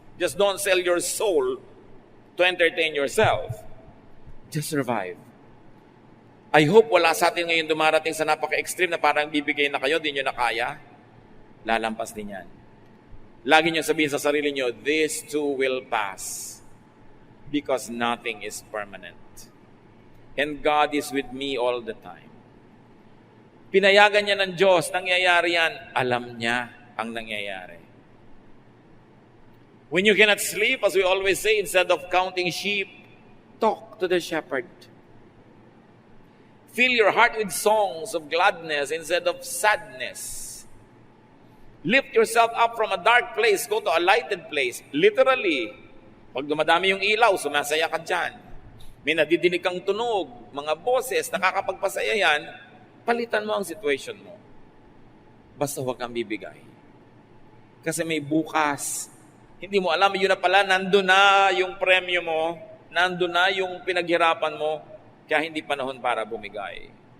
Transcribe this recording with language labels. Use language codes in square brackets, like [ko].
[en] Just don't sell your soul to entertain yourself. Just survive. I hope [tl] wala sa atin ngayon dumarating sa napaka-extreme na parang bibigay na kayo, di nyo na kaya. Lalampas din yan. Lagi niyo sabihin sa sarili niyo, [en] this too will pass. Because nothing is permanent. And God is with me all the time. [tl] Pinayagan niya ng Diyos, nangyayari yan, alam niya ang nangyayari. [en] When you cannot sleep, as we always say, instead of counting sheep, talk to the shepherd. Fill your heart with songs of gladness instead of sadness. Lift yourself up from a dark place, go to a lighted place. [tl] Literally, pag dumadami yung ilaw, sumasaya ka dyan. May nadidinig kang tunog, mga boses, nakakapagpasaya yan, palitan mo ang situation mo. Basta huwag kang bibigay. Kasi may bukas. Hindi mo alam, yun na pala, nandun na yung premyo mo, nandun na yung pinaghirapan mo, kaya hindi panahon para bumigay.